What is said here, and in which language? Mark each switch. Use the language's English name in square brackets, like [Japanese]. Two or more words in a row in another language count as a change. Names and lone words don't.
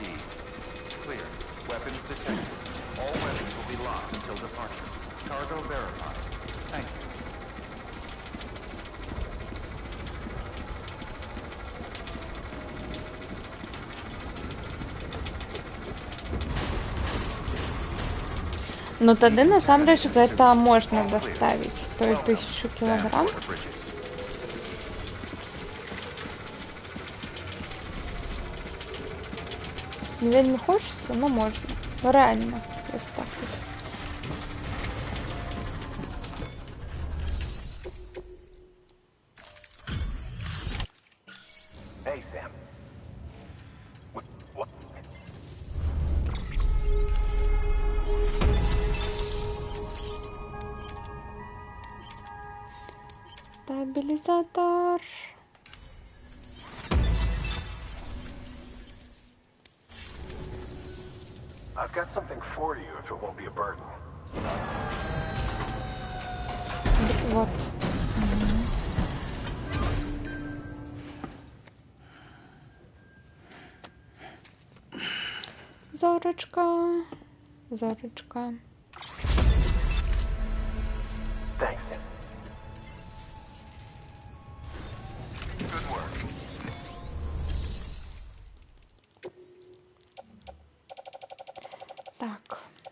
[English] Clear. Weapons detected. All weapons will be locked until departure. Cargo verified. Thank you. [Belarusian] Ну тоді насамрэч гэта можна доставіць, той 1000 кілограм. [English] Sand for the bridges. [Belarusian] Не вельмі хочеться, но можна. [Ukrainian] Ну реально, ось так от. [English] Hey, Sam. What? [Belarusian] Стабілізатор. [English] I've got something for you if it won't be a burden. [Russian] Вот. [Belarusian] Зорочка. Зорочка. [English] Thanks, Sam. Good work. [Belarusian] Так.